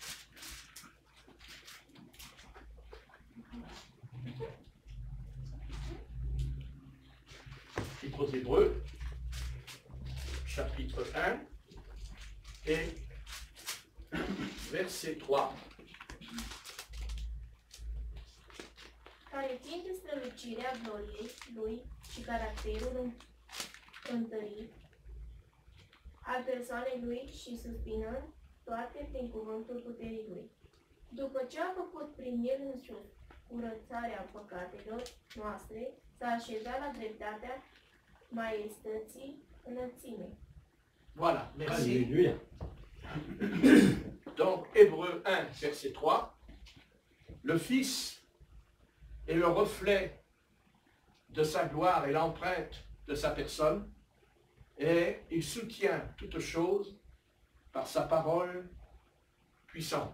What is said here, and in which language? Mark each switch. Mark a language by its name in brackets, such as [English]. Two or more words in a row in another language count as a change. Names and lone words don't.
[French] Chapitre aux Hébreux, chapitre 1 et verset 3. [Romanian] Care fiind de strălucirea gloriei lui și caracterul întărit al persoanei lui și suspinând toate prin cuvântul puterii lui. După ce a făcut prin el însuși curățarea păcatelor noastre, s-a așezat la dreptatea maiestății înălțimei. [French] Voilà, merci. Alléluia. Donc, Hébreux 1, verset 3, le Fils est le reflet de sa gloire et l'empreinte de sa personne, et il soutient toute chose par sa parole puissante.